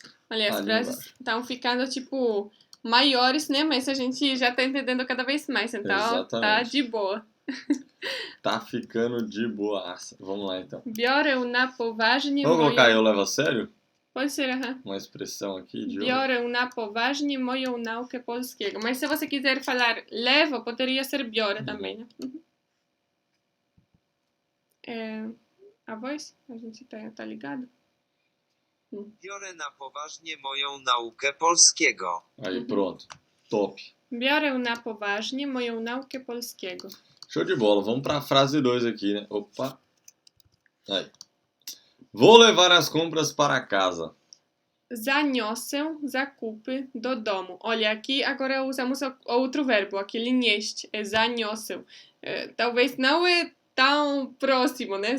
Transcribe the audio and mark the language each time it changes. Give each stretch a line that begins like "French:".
Portuguese: Olha, as frases estão ficando, tipo, maiores, né? Mas a gente já tá entendendo cada vez mais, então tá de boa. Tá ficando de boaça. Vamos lá, então.
Polish: Biorę na poważnie...
Portuguese: Vamos colocar eu levo a sério? Pode ser, Uma expressão aqui de
Polish: biorę na poważnie moją naukę polskiego.
Portuguese: Mas se você quiser falar levo, poderia ser biorę também, né? A voz? A gente tá ligado?
Polish: Biorę na poważnie moją naukę polskiego.
Portuguese: Aí, pronto. Top.
Polish: Biorę na poważnie moją naukę polskiego.
Portuguese: Show de bola. Vamos pra frase 2 aqui, né? Opa. Aí. Vou levar as compras para casa.
Polish: Zaniosę zakupy do domu.
Portuguese: Olha, aqui agora usamos outro verbo. Aquele nieść é zaniosę. Talvez não é tão próximo, né?